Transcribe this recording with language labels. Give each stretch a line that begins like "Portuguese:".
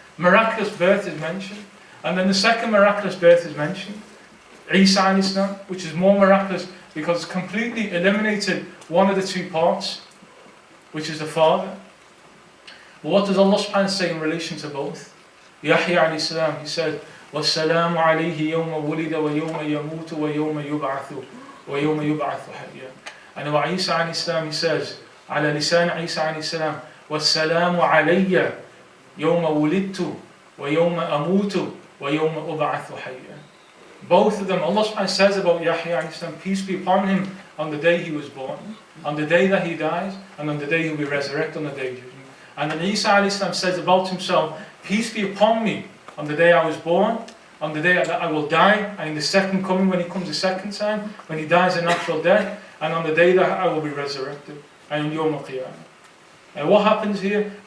English: Miraculous birth is mentioned. And then the second miraculous birth is mentioned. Isa alayhi salam, which is more miraculous because it's completely eliminated one of the two parts, which is the father. But what does Allah subhanahu wa ta'ala say in relation to both?
Arabic: Yahya alayhi salam,
English: he said,
Arabic: وَالسَّلَامُ عَلَيْهِ يَوْمَ وُلِدَ وَيَوْمَ يَمُوتُ وَيَوْمَ يُبْعَثُ حَيًّا.
English: And about Isa alayhi salam, he says,
Arabic: على لسان عيسى عليه السلام والسلام علي يوم ولدت ويوم أموت ويوم أبعث حيا.
English: Both of them, Allah subhanahu wa ta'ala says about Yahya alayhi salam, peace be upon him on the day he was born, on the day that he dies, and on the day he will be resurrected on the day of judgment. And then Isa alayhi salam says about himself, peace be upon me on the day I was born, on the day that I will die, and in the second coming when he comes the second time, when he dies a natural death, and on the day that I will be resurrected. And Yawm al-Qiyamah. And what happens here?